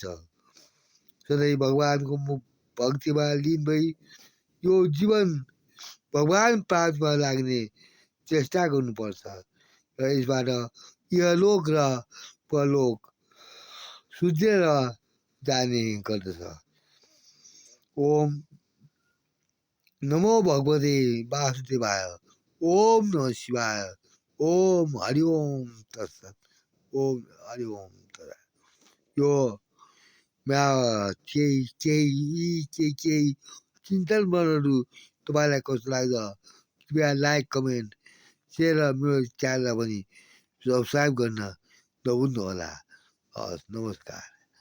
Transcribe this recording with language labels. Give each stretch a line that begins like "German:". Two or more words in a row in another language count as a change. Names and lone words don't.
Nepali: सधैँ भगवानको भक्तिमा लीन भई यो जीवन भगवान प्राप्तिमा लाग्ने चेष्टा गर्नुपर्छ र यसबाट इहलोक र परलोक सुध्रेर जाने गर्दछ।
Sanskrit: ओम नमो भगवते वासुदेवाय। ओम नमः शिवाय। ओम हरि ओम तत्सत। ओम हरि ओम तत्सत।
Nepali: यो केही चिन्तनहरू तपाईँलाई कस्तो लाग्छ कृपया
English: like comment share
Nepali: र मेरो च्यानललाई पनि सब्सक्राइब गर्न नभुल्नुहोला। हस्, नमस्कार।